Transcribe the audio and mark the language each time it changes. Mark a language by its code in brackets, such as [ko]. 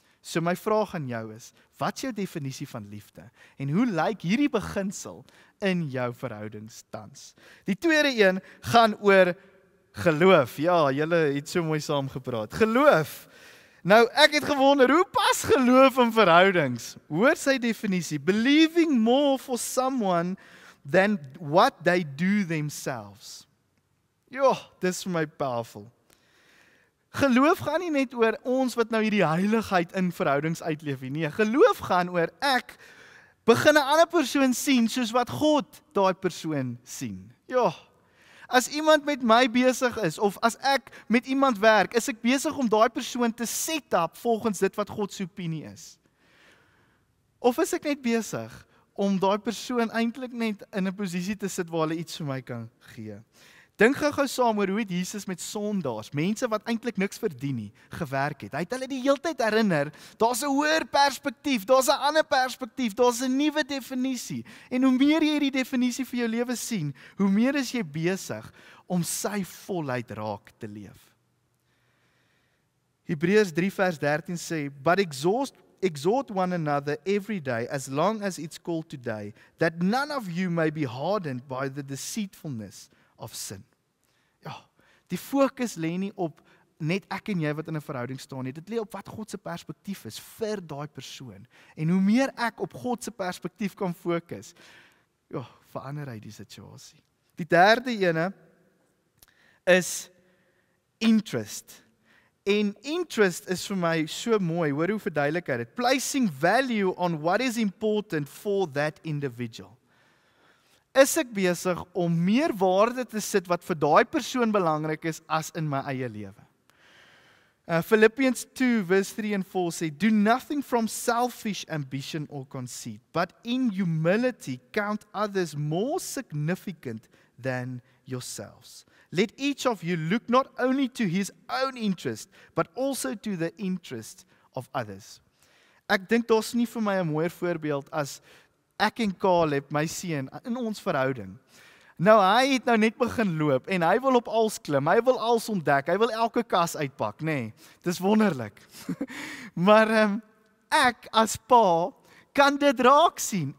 [af] So my vraag aan jou is, wat is jou definisie van liefde? En hoe lyk hierdie beginsel in jou verhoudings tans? Die tweede een gaan oor geloof. Ja, julle het so mooi saam gepraat. Geloof. Nou, ek het gewonder, hoe pas geloof in verhoudings? Hoor sy definisie, [en] believing more for someone than what they do themselves. [af] Ja, dis vir my powerful. Geloof gaan nie net oor ons wat nou hierdie heiligheid in verhoudings uitleef nie. Nee, geloof gaan oor ek begin 'n ander persoon sien soos wat God daai persoon sien. Ja. As iemand met my besig is of as ek met iemand werk, is ek besig om daai persoon te set up volgens dit wat God se opinie is. Of is ek net besig om daai persoon eintlik net in 'n posisie te sit waar hulle iets vir my kan gee? Dink gou saam oor hoe het Jesus met sondaars, mense wat eintlik niks verdien nie, gewerk het. Hy het hulle die hele tyd herinner, daar's 'n hoër perspektief, daar's 'n ander perspektief, daar's 'n nuwe definisie. En hoe meer jy hierdie definisie vir jou lewe sien, hoe meer is jy besig om sy volheid raak te leef. Hebreërs 3 vers 13 sê, [en] but exhort one another every day, as long as it's called today, that none of you may be hardened by the deceitfulness of sin. [af] Ja, die fokus lê nie op net ek en jy wat in 'n verhouding staan nie. Dit lê op wat God se perspektief is vir daai persoon. En hoe meer ek op God se perspektief kan fokus, ja, verander hy die situasie. Die derde ene is interest. En interest is vir my so mooi, hoor hoe verduidelik hy dit. [en] Placing value on what is important for that individual. [af] Is ek besig om meer waarde te sit wat vir daai persoon belangrik is as in my eie lewe? [en] Philippians 2 verse 3 and 4 sê, do nothing from selfish ambition or conceit, but in humility count others more significant than yourselves. Let each of you look not only to his own interest, but also to the interest of others. [af] Ek dink daar's nie vir my 'n mooier voorbeeld as ek en Caleb, my seun, in ons verhouding. Nou hy het nou net begin loop en hy wil op als klim, hy wil als ontdek, hy wil elke kas uitpak, nê. Nee, dis wonderlik. Maar ek as pa kan dit raak sien.